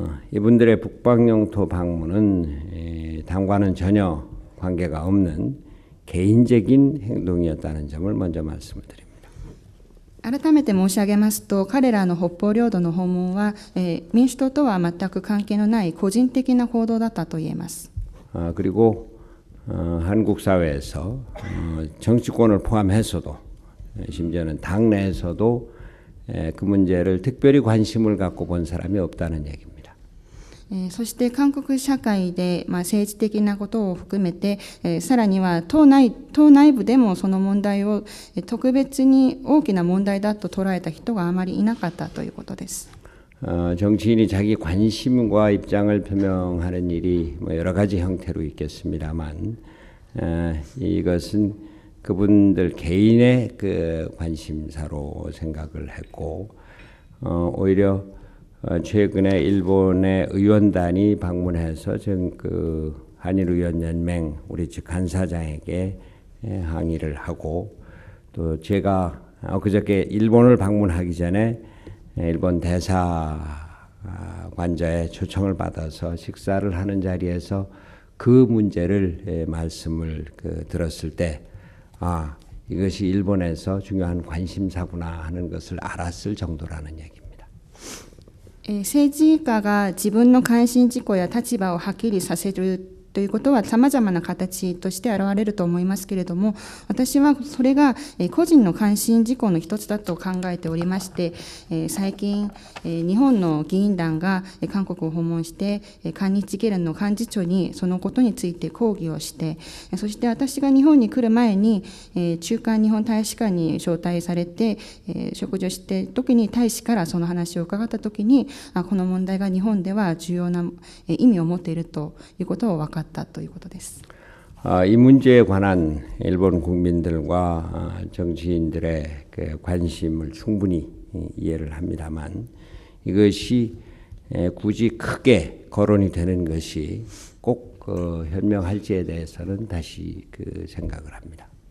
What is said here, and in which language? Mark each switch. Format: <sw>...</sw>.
<ko>이분들의 북방영토 방문은 당과는 전혀 관계가 없는 개인적인 행동이었다는 점을 먼저 말씀을 드립니다.</ko> <ja>改めて申し上げますと、彼らの北方領土の訪問は、民主党とは全く関係のない個人的な行動だったと言えます。</ja> <ko>그리고 한국 사회에서 정치권을 포함해서도 심지어는 당내에서도 그 문제를 특별히 관심을 갖고 본 사람이 없다는 얘기입니다.</ko> <ja>そして韓国社会で、政治的なことを含めて、さらには党内部でもその問題を特別に大きな問題だと捉えた人があまりいなかったということです。</ja> <ko>정치인이 자기 관심과 입장을 표명하는 일이 여러 가지 형태로 있겠습니다만 이것은 그분들 개인의 그 관심사로 생각을 했고 오히려 최근에 일본의 의원단이 방문해서 그 한일의원연맹 우리 측 간사장에게 항의를 하고 또 제가 그저께 일본을 방문하기 전에 일본 대사관저의 초청을 받아서 식사를 하는 자리에서 그 문제를 말씀을 들었을 때 이것이 일본에서 중요한 관심사구나 하는 것을 알았을 정도라는 얘기입니다.</ko> <ja>政治家が自分の関心事項や立場をはっきりさせるということは様々な形として現れると思いますけれども、私はそれが個人の関心事項の一つだと考えておりまして、最近日本の議員団が韓国を訪問して韓日議連の幹事長にそのことについて抗議をして、そして私が日本に来る前に駐韓日本大使館に招待されて食事をして時に大使からその話を伺った時にこの問題が日本では重要な意味を持っているということを分かったということです。</ja> <ko>이 문제에 관한 일본 국민들과 정치인들의 그 관심을 충분히 이해를 합니다만 이것이 굳이 크게 거론이 되는 것이 꼭 현명할지에 대해서는 다시 생각을 합니다.</ko>